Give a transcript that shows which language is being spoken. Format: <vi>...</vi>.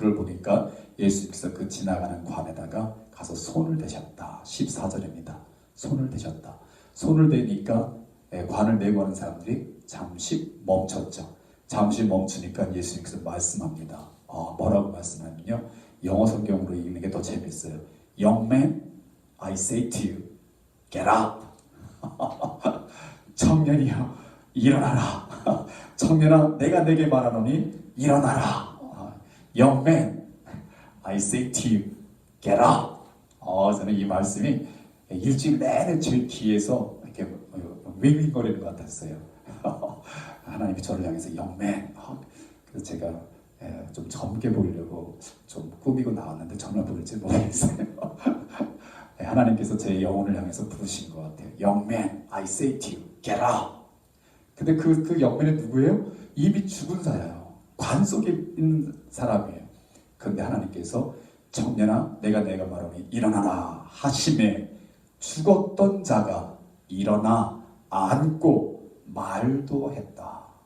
<ko>그걸 보니까 예수님께서 그 지나가는 관에다가 가서 손을 대셨다. 14절입니다. 손을 대셨다. 손을 대니까 관을 메고 하는 사람들이 잠시 멈췄죠. 잠시 멈추니까 예수님께서 말씀합니다. 뭐라고 말씀하냐면요, 영어 성경으로 읽는 게 더 재밌어요.</ko> <en>Young man, I say to you, get up.</en> <ko>청년이여, 일어나라. 청년아, 내가 내게 말하노니 일어나라.</ko> <en>Young man, I say to you, get up.</en> <ko>저는 이 말씀이 일주일 내내 제 귀에서 이렇게 윙윙거리는 것 같았어요. 하나님이 저를 향해서</ko> <en>Young man.</en> <ko>그래서 제가 좀 젊게 보이려고 좀 꾸미고 나왔는데 정말 보일지 모르겠어요. 하나님께서 제 영혼을 향해서 부르신 것 같아요.</ko> <en>Young man, I say to you, get up.</en> <ko>근데 그</ko> <en>young man</en> <ko>이 누구예요? 이미 죽은 자예요. 관 속에 있는 사람이에요. 그런데 하나님께서 청년아, 내가 말하니 일어나라 하심에 죽었던 자가 일어나 앉고 말도 했다.</ko>